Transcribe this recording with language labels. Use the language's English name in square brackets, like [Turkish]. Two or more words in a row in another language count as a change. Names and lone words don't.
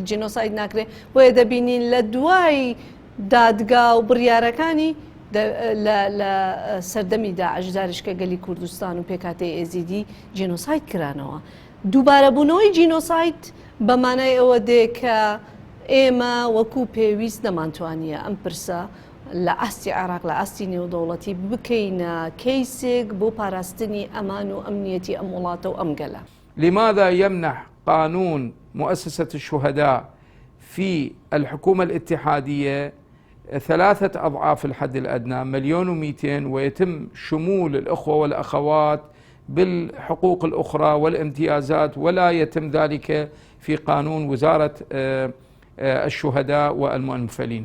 [Central Kurdish] جینۆساید ناکرێت بۆیە دەبینین لە دوای دادگا و بڕیارەکانی لە سەردەمی داعش داریشکە گەلی کوردستان و پێکاتی ئێزیدی جینۆساید کرانەوە دووبارەبوونەوەی جینۆساید بەمانای ئەوە دێ کە ئێمە وەکو پێویست نەمانتوانیە ئەم پرسە لە ئاستی عێراق لە ئاستی نێودەوڵەتی بکەینە کەیسێک بۆ پاراستنی ئەمان و ئەمنیەتی ئەم وڵاتە و ئەم گەلە. [Arabic] لماذا يمنح قانون مؤسسة الشهداء في الحكومة الاتحادية 3 أضعاف الحد الأدنى 1,200,000 ويتم شمول الأخوة والأخوات بالحقوق الأخرى والامتيازات ولا يتم ذلك في قانون وزارة الشهداء والمؤنفلين؟